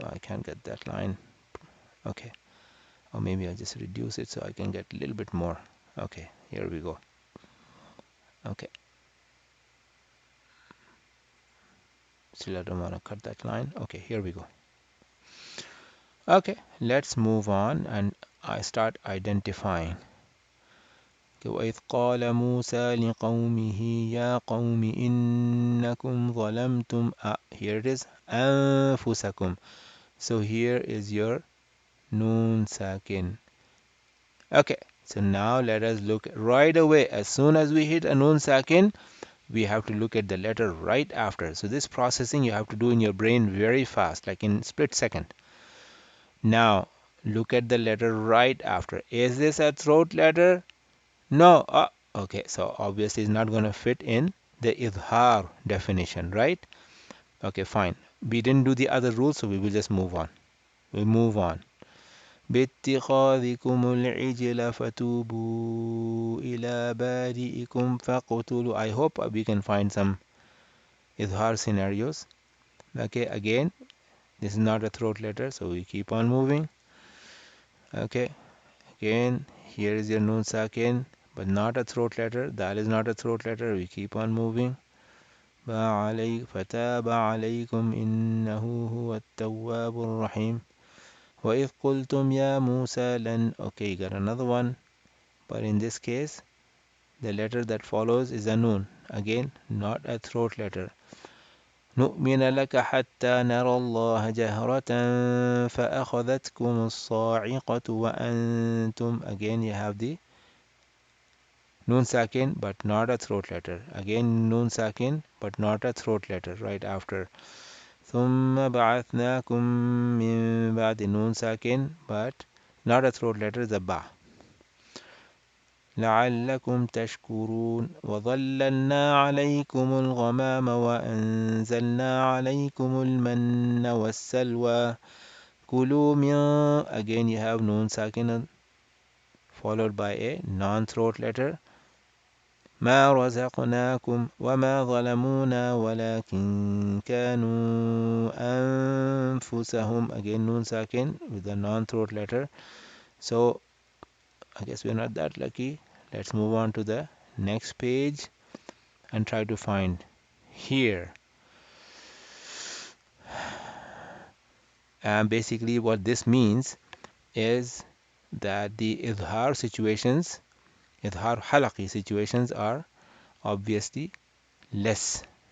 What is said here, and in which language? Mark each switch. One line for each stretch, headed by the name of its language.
English: I can't get that line. Okay, or maybe I'll just reduce it so I can get a little bit more. Okay, here we go. Okay, still I don't want to cut that line. Okay, here we go. Okay, let's move on and I start identifying.
Arabic: وإذ قال موسى لقومه يا قوم إنكم ظلمتم.
English: Here it is,
Arabic: أنفسكم.
English: So here is your Noon Saakin. Okay, so now let us look right away. As soon as we hit a Noon Saakin, we have to look at the letter right after. So this processing you have to do in your brain very fast, like in split second. Now look at the letter right after. Is this a throat letter? No. Okay, so obviously it's not going to fit in the Izhaar definition, right? Okay, fine. We didn't do the other rules, so we will just move on. We'll move on.
Arabic: باتخاذكم العجل فتوبوا إلى بارئكم فاقتلوا.
English: I hope we can find some Izhaar scenarios. Okay, again, this is not a throat letter, so we keep on moving. Okay, again, here is your Noon Sakin, but not a throat letter. That is not a throat letter. We keep on moving.
Arabic: فتاب عليكم إنه هو التواب الرحيم. وَإِذْ قُلْتُمْ يَا مُوسَى لَن.
English: Okay, you got another one. But in this case, the letter that follows is a noon. Again, not a throat letter.
Arabic: نؤمن لك حتى نرى الله جهرة فأخذتكم الصاعقة وأنتم.
English: Again, you have the noon sakin, but not a throat letter. Again, noon sakin, but not a throat letter right after.
Arabic: ثم بعثناكم من بعد
English: noon sakin, but not a throat letter, the ba.
Arabic: لعلكم تشكرون وظللنا عليكم الغمام وأنزلنا عليكم المن والسلوى كلوا من.
English: Again, you have noon sakin followed by a non-throat letter.
Arabic: ما رزقناكم وما ظلمونا ولكن كانوا أنفسهم.
English: Again, noon sakin with the non-throat letter. So I guess we're not that lucky. Let's move on to the next page and try to find here. And basically what this means is that the Izhaar situations, Izhaar Halaqi situations are obviously less.